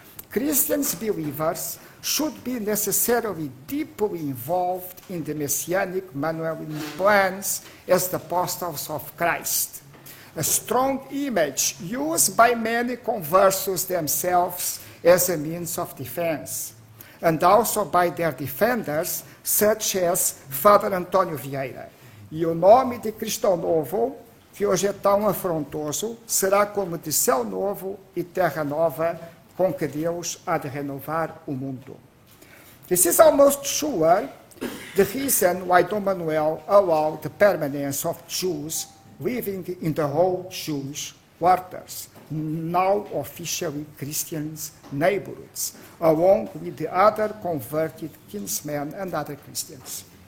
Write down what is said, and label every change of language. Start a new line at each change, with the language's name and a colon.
English: Christians believers should be necessarily deeply involved in the messianic Manuelian plans as the apostles of Christ, a strong image used by many conversos themselves as a means of defense, and also by their defenders, such as Father António Vieira.
Portuguese: E o nome de Cristão Novo, que hoje é tão afrontoso, será como de céu novo e terra nova, com que Deus há de renovar o mundo.
English: This is almost sure the reason why Dom Manuel allowed the permanence of Jews living in the whole Jewish quarters, now officially Christian neighborhoods, along with the other converted kinsmen and other Christians.